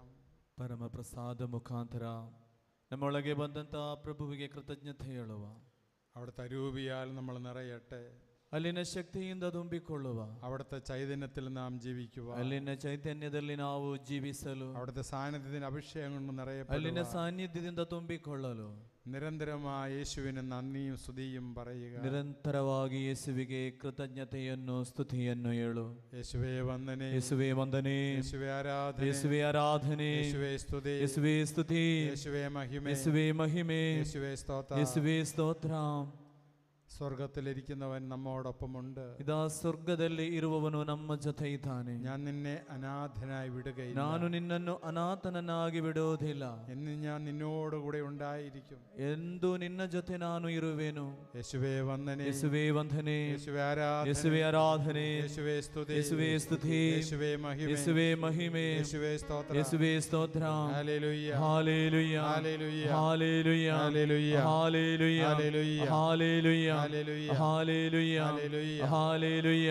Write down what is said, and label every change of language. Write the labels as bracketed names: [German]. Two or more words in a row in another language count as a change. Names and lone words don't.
[Kannada] ಪರಮಪ್ರಸಾದ ಮುಖಾಂತರ ನಮ್ಮೊಳಗೆ ಬಂದಂಥ ಪ್ರಭುವಿಗೆ ಕೃತಜ್ಞತೆ ಹೇಳುವ. [Malayalam] അവിടുത്തെ അരൂപിയാൽ നമ്മൾ നിറയട്ടെ. [Kannada] ಅಲ್ಲಿನ ಶಕ್ತಿಯಿಂದ ತುಂಬಿಕೊಳ್ಳುವ. [Malayalam] അവിടുത്തെ ചൈതന്യത്തിൽ നാം ജീവിക്കുക. [Kannada] ಅಲ್ಲಿನ ಚೈತನ್ಯದಲ್ಲಿ ನಾವು ಜೀವಿಸಲು. [Malayalam] അവിടുത്തെ സാന്നിധ്യത്തിന് അഭിഷേകം കൊണ്ട് നിറയപ്പെടുക. [Kannada] ಅಲ್ಲಿನ ಸಾನ್ನಿಧ್ಯದಿಂದ ತುಂಬಿಕೊಳ್ಳಲು. [Malayalam] നിരന്തരമായി യേശുവിന് നന്ദിയും സ്തുതിയും പറയുക. [Kannada] ನಿರಂತರವಾಗಿ ಯೇಸುವಿಗೆ ಕೃತಜ್ಞತೆಯನ್ನು ಸ್ತುತಿಯನ್ನು ಹೇಳು. [Malayalam] യേശുവേ വന്ദനേ, [Kannada] ಯೇಸುವೆ ವಂದನೆ, [Malayalam] യേശുവേ ആരാധന, [Kannada] ಯೇಸುವೆ ಆರಾಧನೆ, [Malayalam] യേശുവേ സ്തുതി, [Kannada] ಯೇಸುವೆ ಸ್ತುತಿ, [Malayalam] യേശുവേ മഹിമ, [Kannada] ಯೇಸುವೆ ಮಹಿಮೆ, [Malayalam] യേശുവേ സ്തോത്രം. [Kannada] ಯೇಸುವೆ ಸ್ತೋತ್ರ. [Malayalam] സ്വർഗത്തിലിരിക്കുന്നവൻ നമ്മോടൊപ്പമുണ്ട്. [Kannada] ಇದ ಸ್ವರ್ಗದಲ್ಲಿ ಇರುವವನು ನಮ್ಮ ಜೊತೆ ಇದ್ದಾನೆ. [Malayalam] ഞാൻ നിന്നെ അനാഥനായി വിടുകയില്ല. [Kannada] ನಾನು ನಿನ್ನನ್ನು ಅನಾಥನನ್ನಾಗಿ ಬಿಡುವುದಿಲ್ಲ. [Malayalam] എന്ന് ഞാൻ നിന്നോടുകൂടെ ഉണ്ടായിരിക്കും. [Kannada] ಎಂದು ನಿನ್ನ ಜೊತೆ ನಾನು ಇರುವೆನು. [Malayalam] യേശുവേ വന്ദനേ, [Kannada] ಯೇಸುವೆ ವಂದನೆ, [Malayalam] യേശുവേ ആരാധന, [Kannada] ಯೇಸುವೆ ಆರಾಧನೆ, [Malayalam] യേശുവേ സ്തുതി, [Kannada] ಯೇಸುವೆ ಸ್ತುತಿ, [Malayalam] യേശുവേ മഹിമ, [Kannada] ಯೇಸುವೆ ಮಹಿಮೆ, [Malayalam] യേശുവേ സ്തോത്രം. [Kannada] ಯೇಸುವೆ ಸ್ತೋತ್ರ. [Malayalam] ഹല്ലേലൂയ, [Kannada] ಹಾಲೆಲೂಯ, [Malayalam] ഹല്ലേലൂയ, [Kannada] ಹಾಲೆಲೂಯ, [Malayalam] ഹല്ലേലൂയ, [Kannada] ಹಾಲೆಲೂಯ, [Malayalam] ഹല്ലേലൂയ, [Kannada] ಹಾಲೆಲೂಯ, [Malayalam] ഹല്ലേലൂയ, [Kannada] ಹಾಲೆಲೂಯ, [Malayalam] ഹല്ലേലൂയ. [Kannada] ಹಾಲೆಲೂಯ.